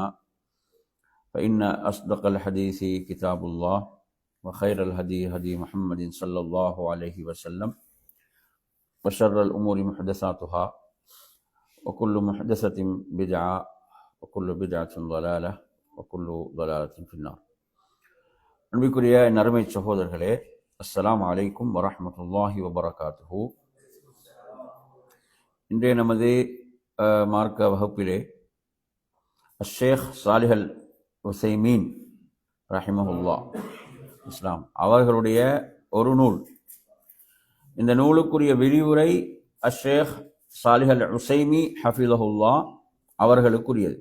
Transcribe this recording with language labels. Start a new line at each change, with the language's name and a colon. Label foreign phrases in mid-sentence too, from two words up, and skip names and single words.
Arabic: فإن أصدق الحديث كتاب الله، وخير الهدي هدي محمد صلى الله عليه وسلم، وشر الأمور محدثاتها، وكل محدثة بدعة، وكل بدعة ضلالة، وكل ضلالة في النار.
Tamil: அன்பிற்குரிய நறுமை சகோதரர்களே,
Arabic: السلام عليكم ورحمة الله وبركاته.
Tamil: இன்றைய நமது மார்க்க வகுப்பிலே ஷேக் சாலிஹ் அல் உசைமீன் ரஹிமஹுல்லாஹ் இஸ்லாம் அவர்களுடைய ஒரு நூல், இந்த நூலுக்குரிய விரிவுரை ஷேக் சாலிஹ் அல் உசைமி ஹஃபிதஹுல்லா அவர்களுக்குரியது.